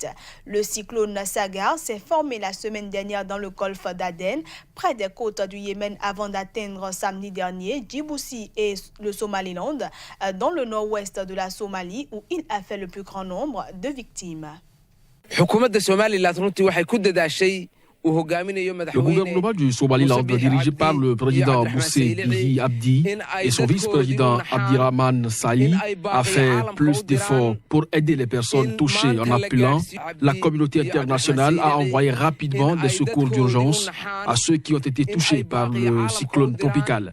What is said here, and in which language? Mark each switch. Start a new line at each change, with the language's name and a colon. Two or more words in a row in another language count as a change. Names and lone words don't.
French: Le cyclone Sagar s'est formé la semaine dernière dans le golfe d'Aden, près des côtes du Yémen, avant d'atteindre samedi dernier Djibouti et le Somaliland, dans le nord-ouest de la Somalie, où il a fait le plus grand nombre de victimes.
Somali: xukuumadda Somaliland runtii waxay ku dadaashay
French: Le gouvernement du Somaliland, dirigé par le président Moussé Bihi Abdi et son vice-président Abdirahman Saï, a fait plus d'efforts pour aider les personnes touchées en appelant la communauté internationale à envoyer rapidement des secours d'urgence à ceux qui ont été touchés par le cyclone tropical.